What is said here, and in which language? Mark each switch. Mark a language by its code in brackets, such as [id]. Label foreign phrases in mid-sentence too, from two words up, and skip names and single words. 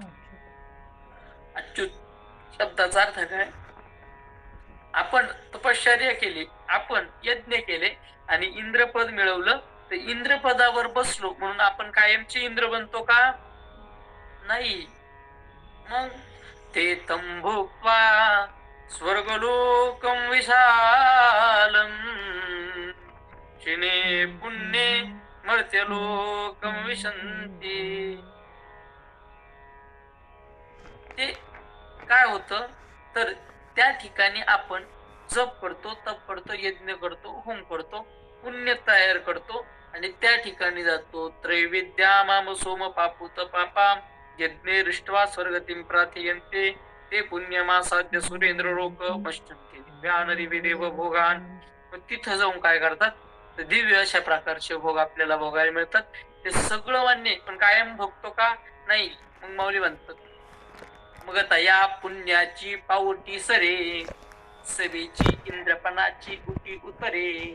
[mr] अच्युत शब्दाचा अर्थ काय? आपण तपश्चर्या केली, आपण यज्ञ केले आणि इंद्रपद मिळवलं, तर इंद्रपदावर बसलो म्हणून आपण कायमचे इंद्र बनतो का? [sa] नाही. मग ते तंभुक्त्वा स्वर्गलोकं विशालम् क्षिणे पुण्ये मर्त्यलोकं विशन्ति. [mr] ते काय होतं तर त्या ठिकाणी आपण जप करतो, तप करतो, यज्ञ करतो, होम करतो, पुण्य तयार करतो आणि त्या ठिकाणी जातो. [sa] त्रैविद्या माम सोम पापूत पापा यज्ञे दृष्ट्वा स्वर्गतीं प्रार्थयन्ते ते पुण्यमासाद्य सुरेंद्र लोक पश्यन्ते दिव्यानरी देव भोगान. [mr] मग तिथं जाऊन काय करतात तर दिव्य अशा प्रकारचे भोग आपल्याला भोगायला मिळतात. ते सगळं मान्य, पण कायम भोगतो का? नाही. मग माऊली म्हणतात, मग आता या पुण्याची पावटी सरे सभेची इंद्रपणाची गुटी उतरे.